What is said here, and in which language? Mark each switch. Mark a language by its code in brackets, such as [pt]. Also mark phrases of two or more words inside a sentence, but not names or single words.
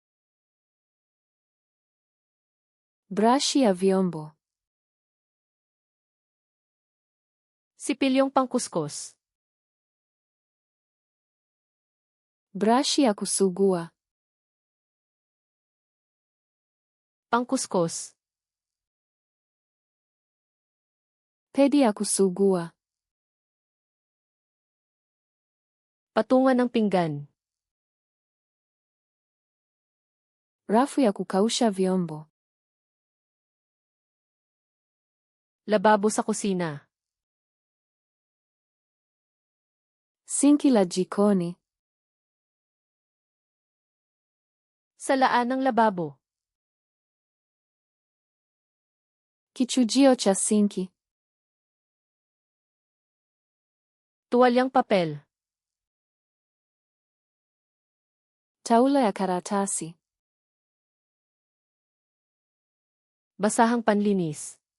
[sw] Brashi ya vyombo. [tl] Sipilyong pangkuskus. [sw] Brashi ya kusugua. [tl] Pangkuskus. [sw] Pedi ya kusugua. [tl] Patungan ng pinggan. [sw] Rafu ya kukausha vyombo. [tl] Lababo sa kusina. [sw] Sinki la jikoni. [tl] Salaan ng lababo. [sw] Kichujio cha sinki. [tl] Tuwalyang papel. [sw] Taulo ya karatasi. [tl] Basahang panlinis.